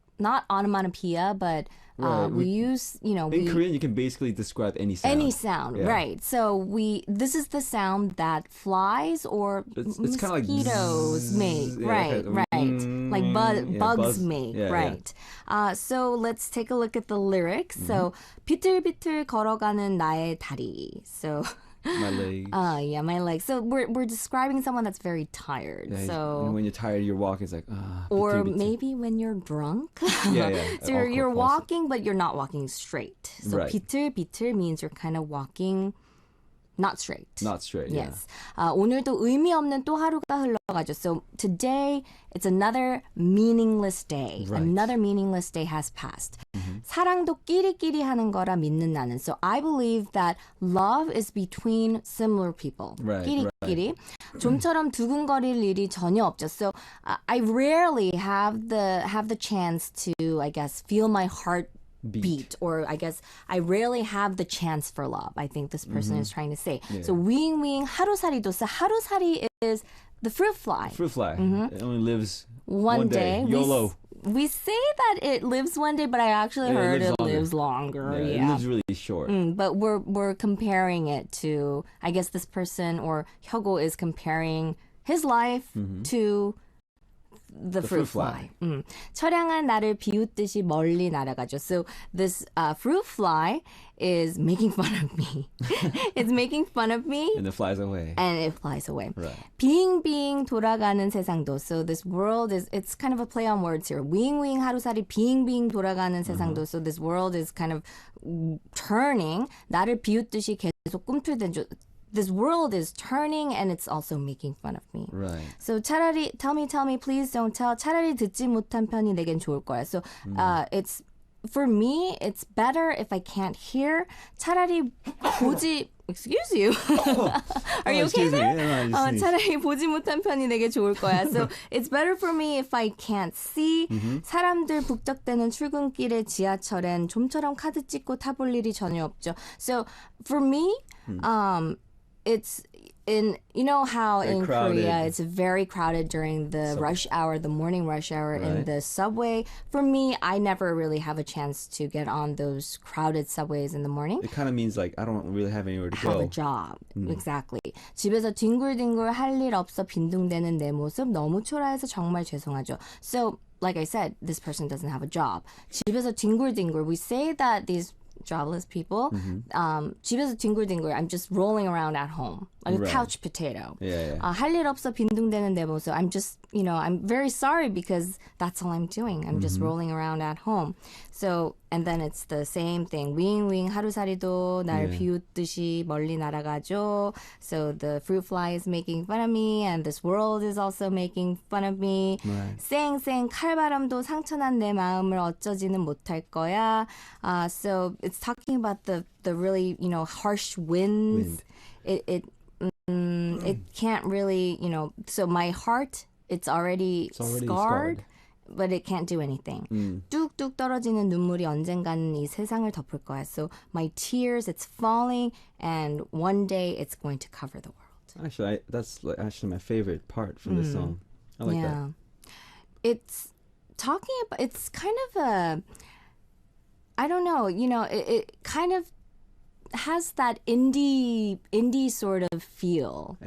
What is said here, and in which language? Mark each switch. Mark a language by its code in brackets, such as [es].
[en] Not onomatopoeia, but we use, In Korean, you can basically describe any sound. Any sound, right. So this is the sound that flies or it's mosquitoes make. Right. Like bugs make, right. So let's take a look at the lyrics. [ko] So 비틀비틀 걸어가는 나의 다리. [en] So my legs. My legs. So we're describing someone that's very tired. Yeah, so when you're tired, you're walking. It's like or maybe when you're drunk. Yeah. So you're walking, but you're not walking straight. So right. 비틀비틀 means you're kind of walking not straight. Not straight. Yes. [ko] 오늘도 의미 없는 또 하루가 흘러가죠. [en] So today it's another meaningless day. Right. Another meaningless day has passed. [ko] 사랑도 끼리끼리 하는 거라 믿는 나는. [en] So I believe that love is between similar people. Right, [ko] 끼리끼리. 좀처럼 두근거릴 일이 전혀 없죠. [en] So I rarely have the chance to, I guess, feel my heart beat, or I guess I rarely have the chance for love. I think this person is trying to say. Yeah. So wing wing 하루살이도. So 하루살이 is the fruit fly. Fruit fly. It only lives one day. YOLO. We say that it lives one day, but I actually heard it lives longer. Yeah, it lives really short. But we're comparing it to, I guess this person, or Hyogo is comparing his life to the fruit fly. [ko] 처량한 나를 비웃듯이 멀리 날아가죠. [en] So this fruit fly is making fun of me. It's making fun of me. And it flies away. And it flies away. Right. [ko] 빙빙 돌아가는 세상도. [en] So this world it's kind of a play on words here. [ko] 윙윙 하루살이 빙빙 돌아가는 세상도. [en] So this world is kind of turning. [ko] 나를 비웃듯이 계속 꿈틀대죠. [en] This world is turning and it's also making fun of me. Right. So 차라리 tell me, please don't tell. 차라리 듣지 못한 편이 내겐 좋을 거야. So it's for me, it's better if I can't hear. 차라리 보지. Excuse you. Are you okay there? [ko] 차라리 보지 못한 편이 되게 좋을 거야. [en] So it's better for me if I can't see. [ko] 사람들 북적대는 출근길에 지하철엔 좀처럼 카드 찍고 타볼 일이 전혀 없죠. [en] So for me, it's in, you know how very in crowded. Korea it's very crowded during the rush hour, the morning rush hour in the subway. For me, I never really have a chance to get on those crowded subways in the morning. It kind of means like I don't really have anywhere to go. Have a job. Exactly. [ko] 집에서 뒹굴뒹굴 할 일 없어 빈둥대는 내 모습 너무 초라해서 정말 죄송하죠. [en] So, like I said, this person doesn't have a job. [ko] 집에서 뒹굴뒹굴. [en] We say that these jobless people, 집에서 뒹굴뒹굴. I'm just rolling around at home, like a couch potato. [ko] 할 일 없어 빈둥대는 내 모습. [en] I'm just, I'm very sorry because that's all I'm doing. I'm just rolling around at home. So, and then it's the same thing. [ko] 윙윙 하루살이도 날 비웃듯이 멀리 날아가죠. [en] So the fruit fly is making fun of me, and this world is also making fun of me. [ko] 쌩쌩 칼바람도 상처난 내 마음을 어쩌지는 못할 거야. [en] So it's talking about the really, harsh winds. It can't really, so my heart, it's already scarred. But it can't do anything. [ko] 뚝뚝 떨어지는 눈물이 언젠가는 이 세상을 덮을 거야. [en] So my tears, it's falling, and one day it's going to cover the world. Actually, that's actually my favorite part from this song. I like that. It's talking about, it's kind of a, I don't know, it kind of has that indie sort of feel.